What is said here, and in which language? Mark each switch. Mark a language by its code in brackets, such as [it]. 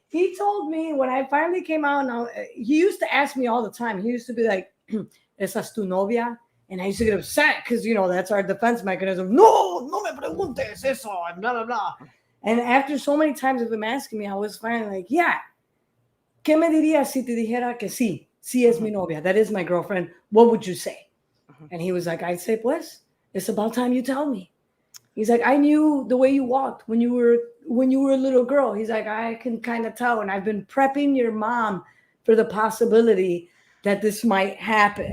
[en] He told me when I finally came out. Now, he used to ask me all the time. He used to be like, [es] "Esa es tu novia?" [en] And I used to get upset because, that's our defense mechanism. [es] No, no me preguntes eso, [en] and blah, blah, blah. And after so many times of him asking me, I was finally like, yeah. [es] ¿Qué me dirías si te dijera que sí? Sí es mi novia. [en] That is my girlfriend. What would you say? And he was like, I'd say, pues, it's about time you tell me. He's like, I knew the way you walked when you were a little girl. He's like, I can kind of tell. And I've been prepping your mom for the possibility that this might happen.